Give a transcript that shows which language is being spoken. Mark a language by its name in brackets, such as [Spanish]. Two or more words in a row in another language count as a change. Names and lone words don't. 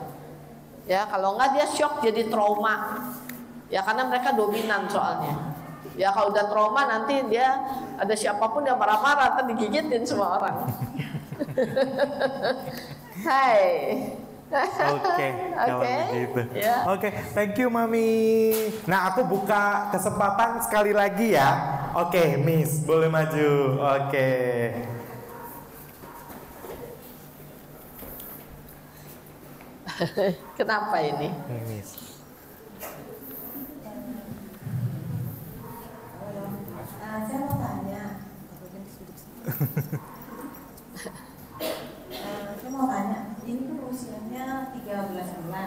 [Indonesian] Ya, kalau nggak dia shock jadi trauma. Ya karena mereka dominan soalnya. Ya kalau udah trauma nanti dia ada siapapun yang marah-marah atau digigitin semua orang. Hai. Oke, kalau begitu. Ya. Oke, [English] thank you Mami. [Indonesian] Nah, aku buka kesempatan sekali lagi ya. Oke, Miss, boleh maju. Oke. Kenapa ini? Miss. Saya mau tanya, ini kan usianya 13 bulan.